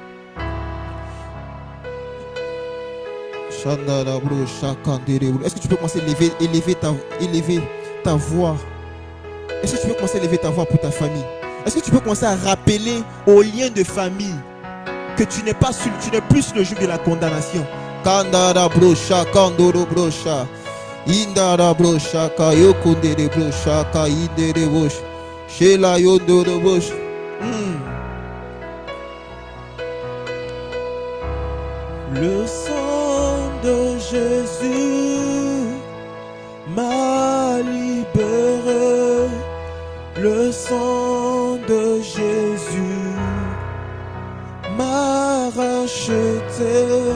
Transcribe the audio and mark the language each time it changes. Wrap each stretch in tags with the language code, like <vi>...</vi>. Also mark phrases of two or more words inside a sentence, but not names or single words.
<fr>Est-ce que tu peux commencer à élever ta voix? Est-ce que tu peux commencer à élever ta voix pour ta famille? Est-ce que tu peux commencer à rappeler aux liens de famille que tu n'es plus sur le joug de la condamnation? Kandara brosha, kandoro brosha, indara brosha, kayokundere brosha, kaindere brosha. Sheila yondo de bush. Le sang de Jésus m'a libéré. Le sang de Jésus m'a racheté.</fr>